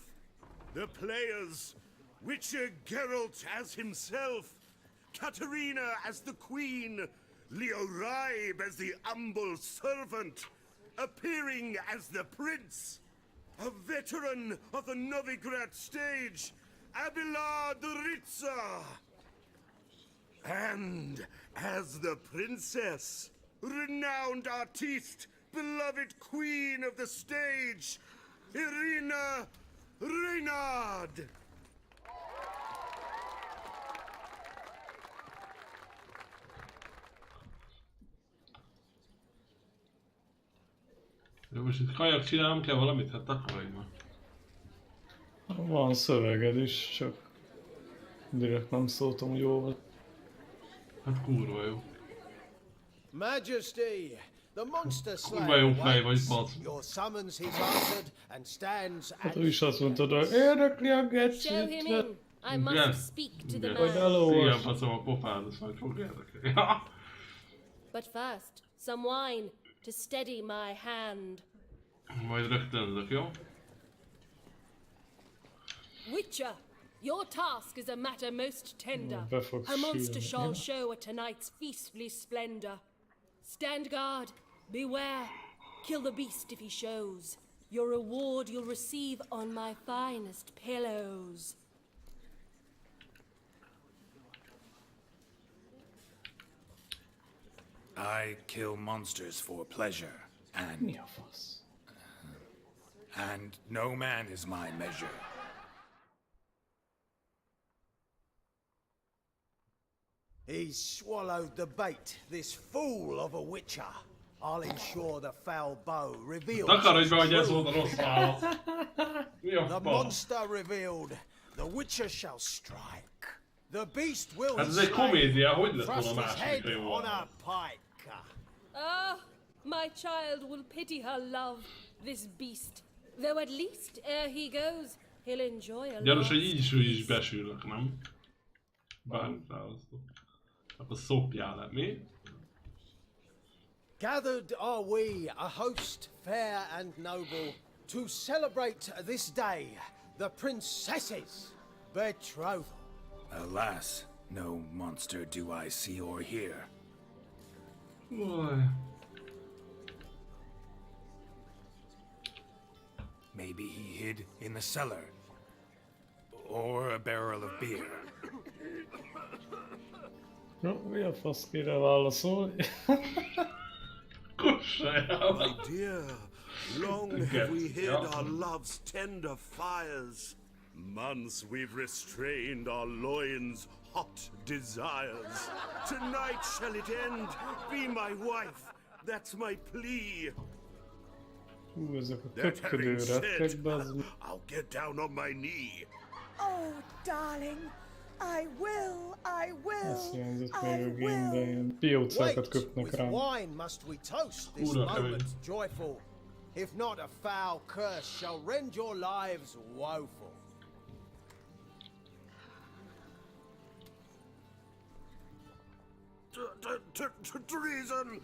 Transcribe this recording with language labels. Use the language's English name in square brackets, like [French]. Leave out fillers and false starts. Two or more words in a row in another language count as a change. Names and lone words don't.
[English] The players, Witcher Geralt as himself, Katerina as the Queen, Leo Raib as the humble servant, appearing as the Prince, a veteran of the Novigrad stage, Abelard Ritzer, and as the Princess, renowned artiste, beloved Queen of the stage, Irina Reynard. [Hungarian] De most itt kajak csinálnom kell valamit? Hát takarodj már. Van szöveged is, csak direkt nem szóltam, hogy jól. Hát kurva jó. [English] Majesty, the monster [Hungarian] Kurva jó fej vagy, [English] slayer [Hungarian] basz. [English] your summons he's answered and stands [Hungarian] Hát ő is azt mondta, hogy érdekli a gecsit. [English] Show him in. I must speak to the [Hungarian] Vagy [English] man. [Hungarian] elolvas. Igen, faszom a pofád, azt majd fog érdekelni. [English] But first, some wine to steady my hand. [Hungarian] Majd rögtönzök, jó? [English] Witcher, your task is a matter most tender. [Hungarian] Be fogsz [English] A monster [Hungarian] sírni. [English] shall show at tonight's feastly splendor. Stand guard, beware, kill the beast if he shows. Your reward you'll receive on my finest pillows. I kill monsters for pleasure, and... and no man is my measure. He's swallowed the bait, this fool of a witcher. I'll ensure the foul bow reveals [Hungarian] Takarodj be, hogy ez [English] its [Hungarian] volt a [English] truth. [Hungarian] rossz válasz. Mi a [English] The [Hungarian] fasz? [English] monster revealed, the witcher shall strike. The beast will [Hungarian] Hát ez egy komédia, hogy lett volna [English] thrust his [Hungarian] másik [English] head [Hungarian] jó? [English] on a pike. Ah, my child will pity her love, this beast. Though at least ere he goes, he'll enjoy a [Hungarian] Gyanús, hogy így is besülök, nem? Bármit választok. Akkor szopjál le, mi? [English] Gathered are we, a host fair and noble, to celebrate this day, the princess's betrothal. Alas, no monster do I see or hear. Boy. Maybe he hid in the cellar. Or a barrel of beer. No, [Hungarian] mi a fasz kire válaszol? [English] My dear, long have we hid our love's tender fires. Months we've restrained our loins' hot desires. Tonight shall it end, be my wife, that's my plea. [Hungarian] Ezek a [English] That having [Hungarian] köpködő [English] said, [Hungarian] rettek, bazd. [English] I'll get down on my knee. Oh, darling, I will, [Hungarian] Ezt hiányzott még a game-ben, ilyen piócákat köpnek [English] With [Hungarian] rám. [English] wine must we toast this moment joyful. If not, a foul curse shall rend your lives woeful. Treason!